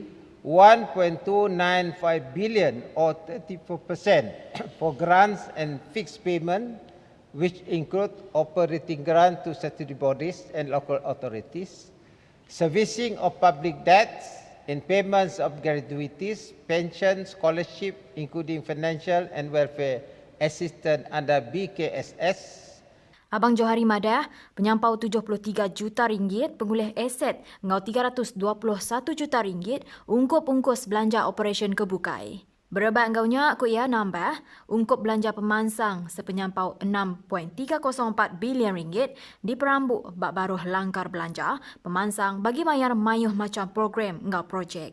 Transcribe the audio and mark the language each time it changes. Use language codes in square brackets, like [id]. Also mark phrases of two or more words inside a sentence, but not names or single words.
[en] 1.295 billion or 34% for grants and fixed payment, which include operating grant to statutory bodies and local authorities, servicing of public debts, and payments of gratuities, pension, scholarship, including financial and welfare assistance under BKSS. [iba] Abang Johari Madah, penyampau 73 juta ringgit, pengulih aset ngau 321 juta ringgit, ungkup-ungkus belanja operasi kebukai. Berebat engkaunya, aku ia nambah, ungkup belanja pemansang sepenyampau 6.304 bilion ringgit diperambuk bak baruh langkar belanja pemansang bagi mayar mayuh macam program engkau projek.